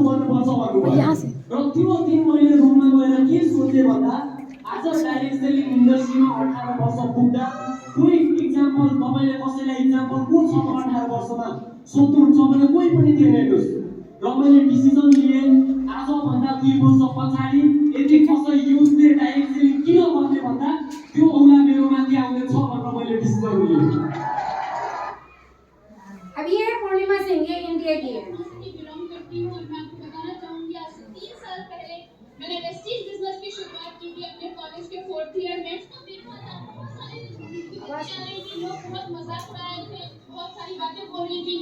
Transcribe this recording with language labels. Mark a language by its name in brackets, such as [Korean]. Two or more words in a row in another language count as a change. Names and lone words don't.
[Nepali] बन्नुपर्छ भन्नुभयो र त्यो दिन मैले रुममा गएर के सोचे भन्दा आज [English] direct selling [Nepali] इन्डस्ट्रीमा 18 वर्ष पुग्दा कोही इक्जाम्पल तपाईले कसैलाई इक्जाम्पल को छ 18 वर्षमा सोध्नुहुन्छ भने कोही पनि दिएनस् र मैले डिसिजन लिए आज भन्दा 2 वर्ष पछाडी यदि कसै युथले [English] direct selling [Nepali] किन गर्ने भन्दा त्यो औला मेरो माथि आउने छ भनेर मैले डिसिजन लिए। [Hindi] अब ये है पूर्णिमा सिंह, ये इंडिया की है। बिलोंग करती हूं और मैं आपको बताना चाहूंगी आज से 3 साल पहले मैंने वेस्टीज बिजनेस की शुरुआत की थी अपने कॉलेज के 4th ईयर में। तो देखा था बहुत सारे लोग बहुत मजाक उड़ा रहे थे, बहुत सारी बातें बोल रही थी।